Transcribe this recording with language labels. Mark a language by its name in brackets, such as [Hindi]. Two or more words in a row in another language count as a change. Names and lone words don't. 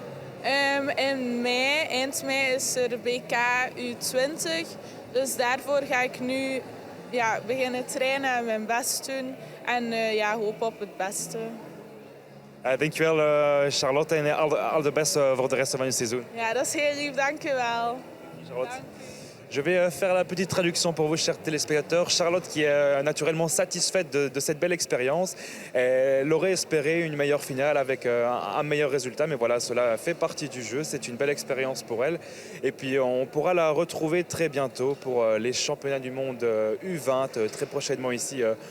[Dutch] In mei, eind mei, is er BK U20. Dus daarvoor ga ik nu beginnen trainen en mijn best doen. En hoop op het beste. Dankjewel Charlotte en al de beste voor de reste van je seizoen. Ja, dat is heel lief. Dank je wel. Charlotte. [French] Je vais faire la petite traduction pour vous, chers téléspectateurs. Charlotte, qui est naturellement satisfaite de cette belle expérience, elle aurait espéré une meilleure finale avec un meilleur résultat, mais voilà, cela fait partie du jeu. C'est une belle expérience pour elle. Et puis, on pourra la retrouver très bientôt pour les championnats du monde U20, très prochainement ici.